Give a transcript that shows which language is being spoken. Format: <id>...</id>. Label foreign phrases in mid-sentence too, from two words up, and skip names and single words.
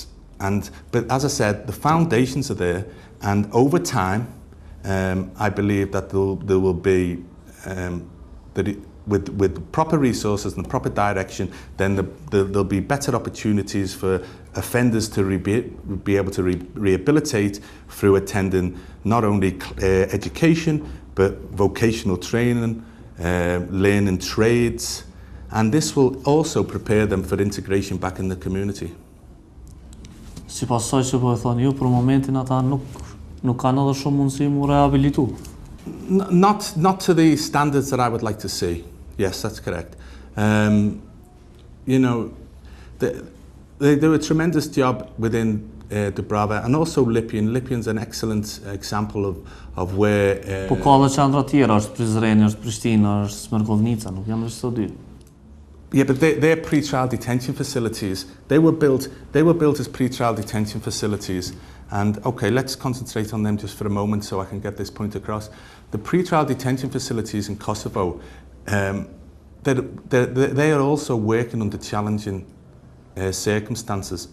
<en>But as I said, the foundations are there, and over time, I believe that there will be, with proper resources and proper direction, then there'll be better opportunities for offenders to be able to rehabilitate through attending not only education, but vocational training, learning trades, and this will also prepare them for integration back in the community.</en> <sq>Sipas asaj që po e thoni ju, për momentin ata nuk kanë edhe shumë mundësi mu rehabilitu.</sq> <en>Not to the standards that I would like to see. Yes, that's correct. You know, they do a tremendous job within Dubrava and also Lipian. Lipian's an excellent example of where...</en> <sq>Po ka dhe qendra tjera, është Prizreni, është Prishtina, është Smerkovnica, nuk janë veç këto dy.</sq> <en>Yeah, but they're pre-trial detention facilities. They were built as pre-trial detention facilities. And okay, let's concentrate on them just for a moment so I can get this point across. The pre-trial detention facilities in Kosovo, they are also working under challenging circumstances.</en>